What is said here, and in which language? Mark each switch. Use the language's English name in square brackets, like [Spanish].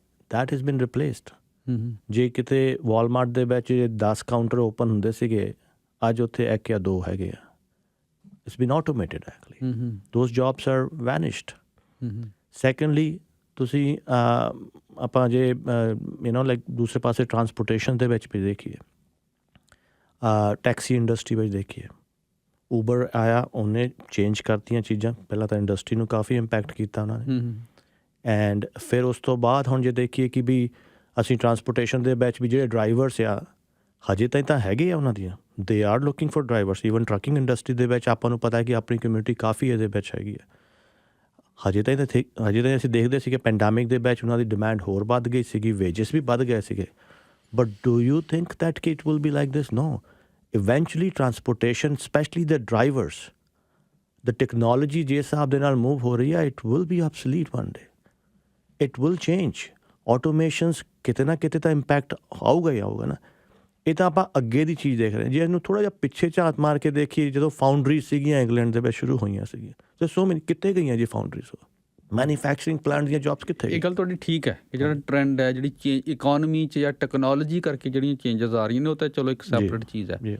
[English] that has been replaced. [Punjabi] ਜੇ ਕਿਤੇ Walmart ਦੇ ਵਿੱਚ 10 ਕਾਊਂਟਰ ਓਪਨ ਹੁੰਦੇ ਸੀਗੇ, ਅੱਜ ਉੱਥੇ 1 ਜਾਂ 2 ਹੈਗੇ ਆ। [English] it's been automated actually. those jobs are vanished. [Punjabi] secondly ਤੁਸੀਂ ਆਪਾਂ ਜੇ ਲਾਈਕ ਦੂਸਰੇ ਪਾਸੇ ਟਰਾਂਸਪੋਰਟੇਸ਼ਨ ਦੇ ਵਿੱਚ ਵੀ ਦੇਖੀਏ, ਟੈਕਸੀ ਇੰਡਸਟਰੀ ਵਿੱਚ ਦੇਖੀਏ, ਊਬਰ ਆਇਆ, ਉਹਨੇ ਚੇਂਜ ਕਰਤੀਆਂ ਚੀਜ਼ਾਂ। ਪਹਿਲਾਂ ਤਾਂ ਇੰਡਸਟਰੀ ਨੂੰ ਕਾਫੀ ਇੰਪੈਕਟ ਕੀਤਾ ਉਹਨਾਂ ਨੇ, ਐਂਡ ਫਿਰ ਉਸ ਤੋਂ ਬਾਅਦ ਹੁਣ ਜੇ ਦੇਖੀਏ ਕਿ ਵੀ ਅਸੀਂ ਟਰਾਂਸਪੋਰਟੇਸ਼ਨ ਦੇ ਵਿੱਚ ਵੀ ਜਿਹੜੇ ਡਰਾਈਵਰਸ ਆ ਹਜੇ ਤਾਂ ਹੈਗੇ ਆ ਉਹਨਾਂ ਦੀਆਂ, [English] They are looking for drivers. [Punjabi] Even trucking industry ਦੇ ਵਿੱਚ ਆਪਾਂ ਨੂੰ ਪਤਾ ਕਿ ਆਪਣੀ ਕਮਿਊਨਿਟੀ ਕਾਫੀ ਇਹਦੇ ਵਿੱਚ ਹੈਗੀ ਆ। ਹਜੇ ਤਾਂ ਅਸੀਂ ਦੇਖਦੇ ਸੀਗੇ ਪੈਂਡੈਮਿਕ ਦੇ ਵਿੱਚ ਉਹਨਾਂ ਦੀ ਡਿਮਾਂਡ ਹੋਰ ਵੱਧ ਗਈ ਸੀਗੀ, ਵੇਜਸ ਵੀ ਵੱਧ ਗਏ ਸੀਗੇ। [English] But do you think that it will be like this? No. Eventually transportation, especially the drivers, the technology [Punjabi] ਜਿਸ ਹਿਸਾਬ ਦੇ ਨਾਲ ਮੂਵ ਹੋ ਰਹੀ ਹੈ, [English] it will be obsolete one day. It will change. [Punjabi] Automations ਕਿਤੇ ਨਾ ਕਿਤੇ ਤਾਂ ਇੰਪੈਕਟ ਆਊਗਾ ਹੀ ਆਊਗਾ ਨਾ। ਇਹ ਤਾਂ ਆਪਾਂ ਅੱਗੇ ਦੀ ਚੀਜ਼ ਦੇਖ ਰਹੇ ਹਾਂ। ਜੇ ਇਹਨੂੰ ਥੋੜ੍ਹਾ ਜਿਹਾ ਪਿੱਛੇ ਝਾਤ ਮਾਰ ਕੇ ਦੇਖੀਏ, ਜਦੋਂ ਫਾਊਂਡਰੀਜ਼ ਸੀਗੀਆਂ ਇੰਗਲੈਂਡ ਦੇ ਵਿੱਚ ਸ਼ੁਰੂ ਹੋਈਆਂ ਸੀਗੀਆਂ, ਤੇ ਸੋ ਮੈਨੀ ਕਿੱਥੇ ਗਈਆਂ ਜੀ ਫਾਊਂਡਰੀਜ਼, ਮੈਨੂਫੈਕਚਰਿੰਗ ਪਲਾਂਟ ਦੀਆਂ ਜੌਬਸ ਕਿੱਥੇ? ਇਹ ਗੱਲ ਤੁਹਾਡੀ ਠੀਕ ਹੈ ਕਿ ਜਿਹੜਾ ਟ੍ਰੈਂਡ ਹੈ, ਜਿਹੜੀ ਇਕੋਨਮੀ 'ਚ ਜਾਂ ਟੈਕਨੋਲੋਜੀ ਕਰਕੇ ਜਿਹੜੀਆਂ ਚੇਂਜਸ ਆ ਰਹੀਆਂ ਨੇ, ਉਹ ਤਾਂ ਚਲੋ ਇੱਕ ਸੈਪਰੇਟ ਚੀਜ਼ ਹੈ।